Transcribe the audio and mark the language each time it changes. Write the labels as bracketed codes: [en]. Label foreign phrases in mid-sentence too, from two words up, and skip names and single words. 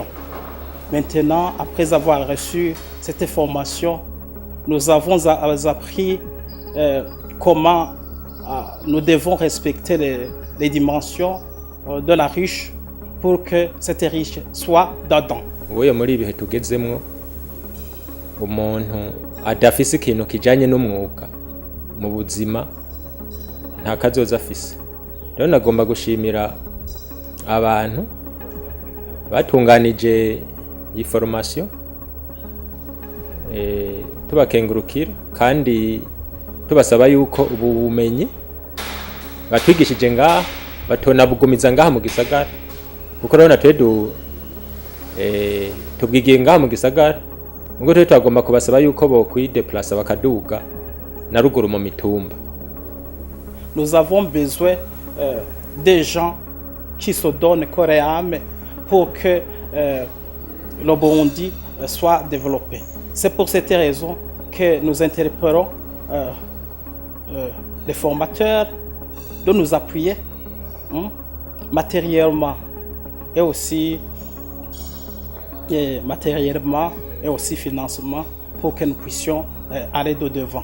[fr] Maintenant, après avoir reçu cette formation, nous avons appris comment nous devons respecter les dimensions de la ruche pour que cette ruche soit dedans. [rn] Ubuye muri ibihe tugezemwo umuntu adafise ikintu kijanye n'umwuga mu buzima nta kazoza afise. Rero nagomba gushimira abantu batunganije iyi formation tubakengurukira kandi tubasaba yuko ubu bumenyi batwigishije ngaha batonabugumiza ngaha mu gisagara kuko rero natwe tubwigiye ngaha mu gisagara ngo twe twagomba kubasaba yuko bokwideplace bakaduga na ruguru mu mitumba. [fr] Nous avons besoin des gens qui se donnent corps et âme pour que le Burundi soit développé. C'est pour cette raison que nous interpellons les formateurs de nous appuyer matériellement et aussi financièrement pour que nous puissions aller de devant.